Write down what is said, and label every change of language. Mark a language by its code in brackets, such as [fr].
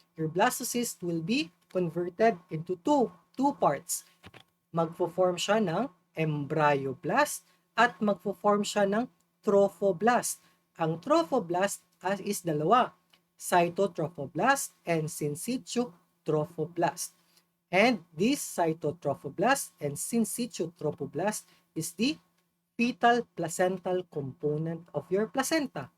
[en] Your blastocyst will be converted into two parts. [tl] Magfo-form siya ng embryoblast at magfo-form siya ng trophoblast. Ang trophoblast is dalawa, cytotrophoblast and syncytial trophoblast. [en] And this cytotrophoblast and syncytial trophoblast is the fetal placental component of your placenta.